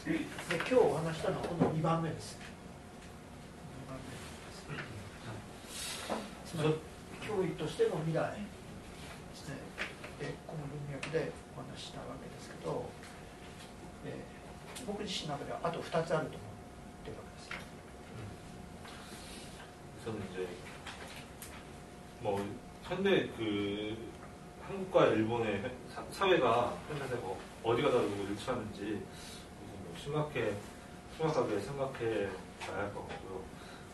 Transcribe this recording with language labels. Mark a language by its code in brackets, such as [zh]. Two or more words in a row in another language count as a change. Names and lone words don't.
[ja] で今日お話したのはこの2番目です。つまり脅威としての未来ですね。でこの文脈でお話したわけですけど、僕自身の中ではあと2つあると思っているわけです。 [ko] 저는 이제 뭐 현대 그 한국과 일본의 사회가 현재 어디가 다르고 일치하는지 뭐 심각하게 생각해 봐야 할 것 같고요.